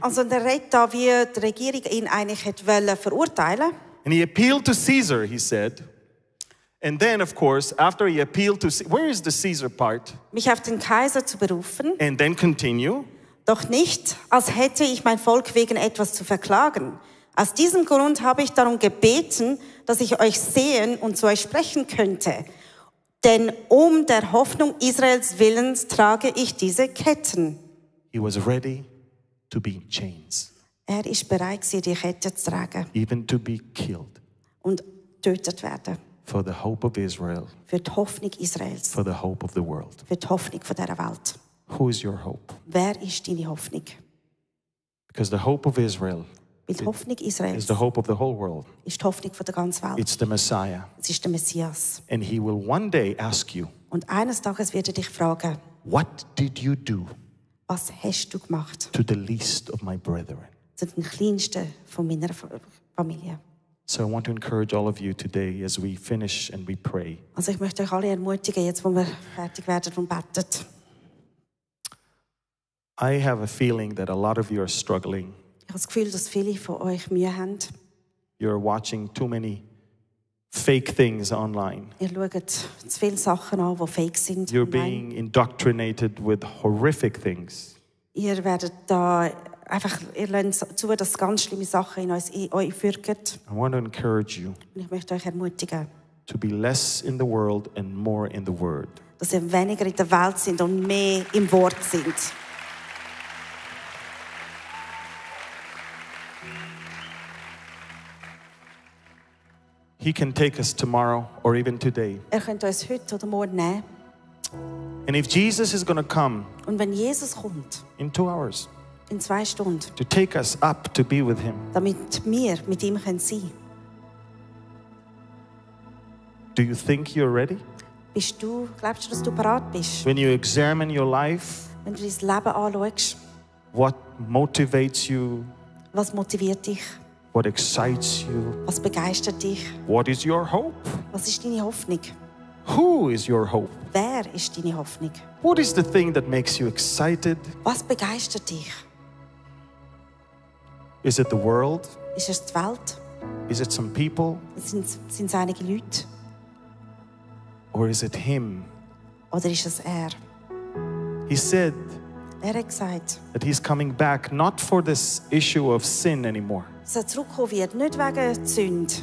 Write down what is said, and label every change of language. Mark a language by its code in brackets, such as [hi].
[de] Also der redet da, wie die Regierung ihn eigentlich hätte verurteilen. [en] and he appealed to Caesar, he said. And then, of course, after he appealed to, where is the Caesar part? [de] Mich auf den Kaiser zu berufen, [en] And then continue. [de] doch nicht, als hätte ich mein Volk wegen etwas zu verklagen. Aus diesem Grund habe ich darum gebeten, dass ich euch sehen und zu euch sprechen könnte. Denn um der Hoffnung Israels willens trage ich diese Ketten. [en] He was ready to be in chains, [de] Er ist bereit, die Kette zu tragen [en] even to be killed [de] und getötet werden. [en] for the hope of Israel, [de] Für die Hoffnung Israels, [en] for the hope of the world. [de] für die Hoffnung von dieser Welt. [en] Who is your hope? [de] Wer ist deine Hoffnung? [en] Because the hope of Israel [de] Weil die Hoffnung [en] is [de] Israels [en] the hope of the whole world. [de] ist die Hoffnung von der ganzen Welt. [en] It's the Messiah. [de] Es ist der Messias. [en] And he will one day ask you, [de] Und eines Tages wird er dich fragen, [en] what did you do [de] was hast du gemacht [en] to the least of my brethren? [de] zu den Kleinsten von meiner Familie? [en] So I want to encourage all of you today as we finish and we pray. [de] Also ich möchte euch alle ermutigen, jetzt wo wir fertig werden und beten. [en] I have a feeling that a lot of you are struggling. [de] Ich habe das Gefühl, dass viele von euch Mühe haben. [en] You're watching too many fake things online. [de] Ihr schaut zu viele Sachen an, die fake sind. [en] You're [de] online. [en] being indoctrinated with horrific things. [de] Ihr werdet da einfach, ihr lasst zu, dass ganz schlimme Sachen in euch führen. [en] I want to encourage you [de] Und ich möchte euch ermutigen, [en] to be less in the world and more in the Word. [de] dass ihr weniger in der Welt sind und mehr im Wort sind. [en] He can take us tomorrow or even today. [de] Er könnte uns heute oder morgen nehmen. [en] And if Jesus is going to come [de] Und wenn Jesus kommt, [en] in 2 hours [de] in 2 Stunden, [en] to take us up to be with him, [de] damit wir mit ihm sein können. [en] do you think you're ready? [de] Glaubst du, dass du bereit bist? [en] When you examine your life, [de] Wenn du dein Leben anschaust, [en] what motivates you? [de] was motiviert dich? [en] What excites you? [de] Was begeistert dich? [en] What is your hope? [de] Was ist deine Hoffnung? [en] Who is your hope? [de] Wer ist deine Hoffnung? [en] What is the thing that makes you excited? [de] Was begeistert dich? [en] Is it the world? [de] Ist es die Welt? [en] Is it some people? [de] Sind es einige Leute? [en] Or is it him? [de] Oder ist es er? [en] He said [de] Er hat gesagt, [en] that he's coming back not for this issue of sin anymore. [de] dass er zurückkommen wird, nicht wegen der Sünde.